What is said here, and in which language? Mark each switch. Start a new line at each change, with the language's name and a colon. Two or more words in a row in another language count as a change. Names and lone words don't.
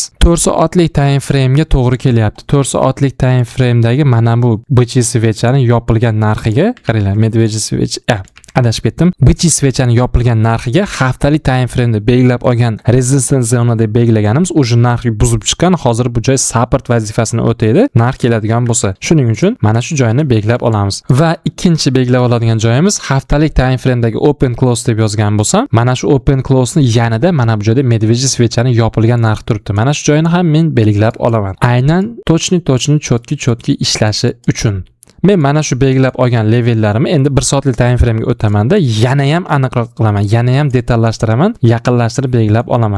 Uzbek: 4 soatlik
English: time frame'ga
Uzbek: to'g'ri kelyapti. 4 soatlik
English: time frame'dagi
Uzbek: mana bu
Russian: бычьи свечани
Uzbek: yopilgan narxiga, qaranglar,
Russian: медвежья свеча
Uzbek: adashib ketdim.
Russian: Бычьи свечани
Uzbek: yopilgan narxiga haftalik
English: time frame'da
Uzbek: belgilab olgan resistance zona deb belgilaganimiz o'sha narxni buzib chiqqan. Hozir bu joy support vazifasini o'taydi. Narx keladigan bo'lsa, shuning uchun mana shu joyni belgilab olamiz. Va ikkinchi belgilab oladigan joyimiz haftalik
English: time frame'dagi open close
Uzbek: deb yozgan bo'lsam, mana shu
English: open close'ni
Uzbek: yanada mana bu joyda
Russian: медвежьи свечани
Uzbek: yopilgan narx turibdi. Mana shu joyni ham men belgilab olaman. Aynan chotki ishlashi uchun. Men mana shu belgilab olgan levellarimni endi 1 soatlik
English: time frame'ga
Uzbek: o'taman-da, yana ham aniqroq qilaman, yana ham detalllashtiraman, yaqinlashtirib belgilab olaman.